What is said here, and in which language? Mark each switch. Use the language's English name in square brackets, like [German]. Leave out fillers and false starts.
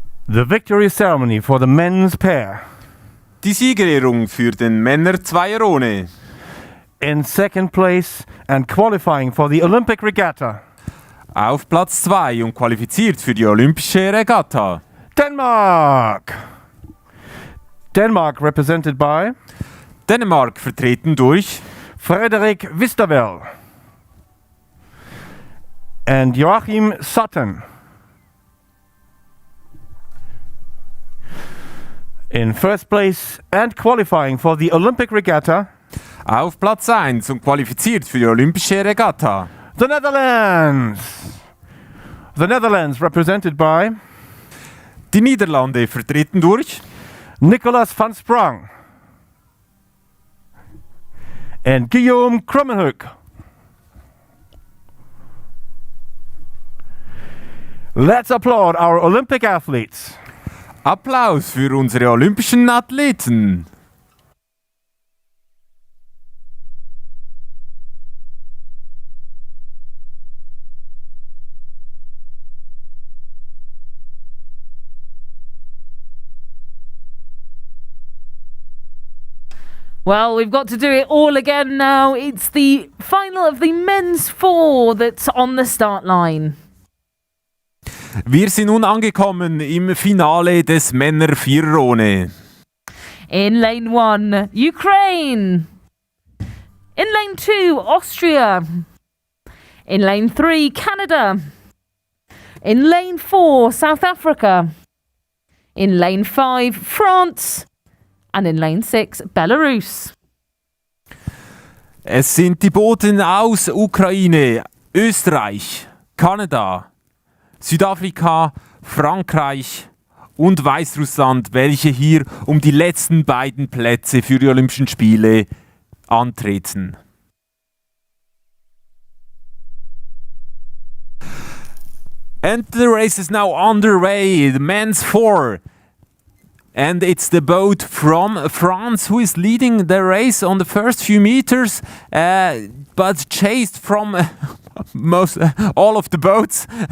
[English] The victory ceremony for the men's pair. [German] Die Siegerehrung für den Männer-Zweierone. [English] In second place and qualifying for the Olympic Regatta. [German] Auf Platz 2 und qualifiziert für die Olympische Regatta. [English] Denmark. Denmark represented by [German] Dänemark vertreten durch [English] Frederik Wisterwell and Joachim Sutton. In first place and qualifying for the Olympic Regatta. [German] Auf Platz 1 und qualifiziert für die Olympische Regatta. [English] The Netherlands. The Netherlands represented by [German] Die Niederlande vertreten durch [English] Nicolas van Sprang and Guillaume Krummenhoek. Let's applaud our Olympic athletes. [German] Applaus für unsere olympischen Athleten. [English] Well, we've got to do it all again now. It's the final of the men's 4 that's on the start line. [German] Wir sind nun angekommen im Finale des Männer-Viererone. [English] In lane 1, Ukraine. In lane 2, Austria. In lane 3, Canada. In lane 4, South Africa. In lane 5, France. And in lane 6, Belarus. [German] Es sind die Boote aus Ukraine, Österreich, Kanada, Südafrika, Frankreich und Weißrussland, welche hier um die letzten beiden Plätze für die Olympischen Spiele antreten. [English] And the race is now underway, the men's 4. And it's the boat from France who is leading the race on the first few meters, but chased from most all of the boats.